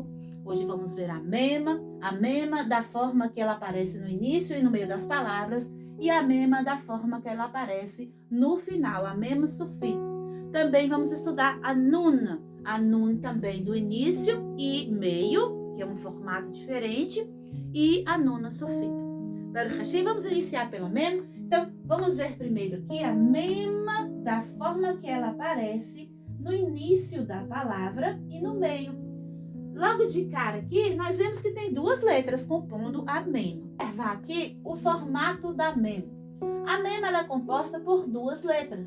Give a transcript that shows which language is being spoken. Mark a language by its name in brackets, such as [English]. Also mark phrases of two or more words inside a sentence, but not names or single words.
[Portuguese] Hoje vamos ver a mema da forma que ela aparece no início e no meio das palavras, e a mema da forma que ela aparece no final, a mema sufit. Também vamos estudar a nun também do início e meio, que é um formato diferente, e a nuna sufit. [Hebrew] ברוך השם, [Portuguese] vamos iniciar pela mema. Então, vamos ver primeiro aqui a mema da forma que ela aparece no início da palavra e no meio. Logo de cara aqui, nós vemos que tem duas letras compondo a mema. Observar aqui o formato da mema. A mema ela é composta por duas letras.